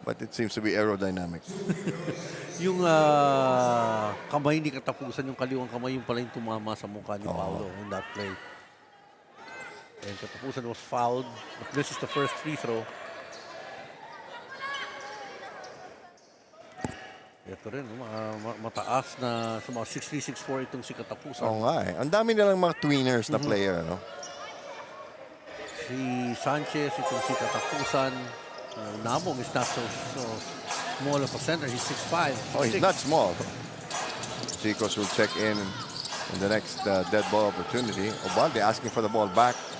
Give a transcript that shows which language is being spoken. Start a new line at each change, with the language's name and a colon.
English: but it seems to be aerodynamic.
Filipino: yung kamay ni Katapusan, yung kaliwang kamay, yung pala yung tumama sa mukha ni Paolo in that play.
English: And Katapusan was fouled, but this is the first free throw.
Filipino: Ito rin, mataas na sa mga 6'3", 6'4" itong si Katapusan. Oo nga eh. Ang dami nilang mga tweeners na player, no? Si Sanchez, itong si Katapusan.
English: Nabong is not so small of a center. He's 6'5". Oh, he's not small. Chicos will check in the next dead ball opportunity. Obalde asking for the ball back.